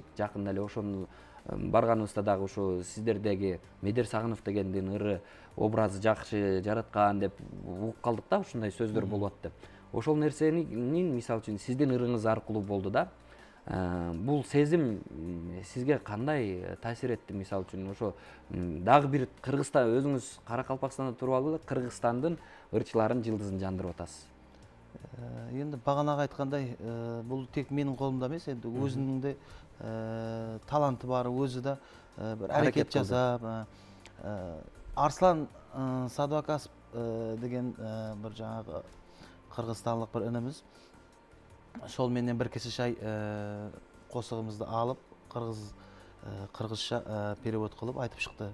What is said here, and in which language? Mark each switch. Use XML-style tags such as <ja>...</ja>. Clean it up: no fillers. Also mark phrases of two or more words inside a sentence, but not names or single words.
<ky>Жакында эле ошону барганыбызда дагы ушу сиздердеги Медер Сагынов дегендин ыры образы жакшы жараткан деп угуп калдык да, ушундай сөздөр болот деп. Ошол нерсенин мисалы үчүн сиздин ырыңыз аркылуу болду да. Бул сезим сизге кандай таасир этти? Мисалы үчүн ошо дагы бир Кыргызстан, өзүңүз Каракалпакстанда туруп алып, Кыргызстандын ырчыларын жылдызын жандырып атасыз.</ky> <kaa>Енді бағанағы айтқандай, бұл тек менің қолымда емес, енді өзінің де таланты бар, өзі де бір әрекет жасап. Арслан Садуакасов деген бір жаңағы қырғызстанлық бір ініміз, сол менен бір кесе шай қосығымызды алып, қырғызша перевод қылып айтып шықты.</kaa>